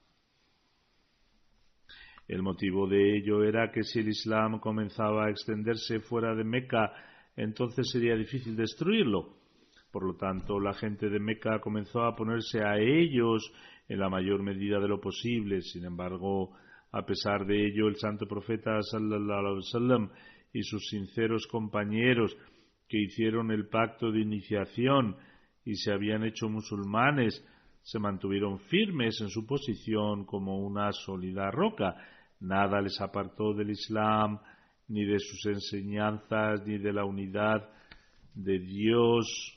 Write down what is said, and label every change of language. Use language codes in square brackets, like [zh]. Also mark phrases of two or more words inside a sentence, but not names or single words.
[es] El motivo de ello era que si el Islam comenzaba a extenderse fuera de Meca, entonces sería difícil destruirlo. Por lo tanto, la gente de Meca comenzó a ponerse a ellos en la mayor medida de lo posible. Sin embargo, a pesar de ello, el santo profeta [ar] صلى الله عليه وسلم [es] y sus sinceros compañeros que hicieron el pacto de iniciación y se habían hecho musulmanes se mantuvieron firmes en su posición como una sólida roca. Nada les apartó del Islam, ni de sus enseñanzas, ni de la unidad de Dios.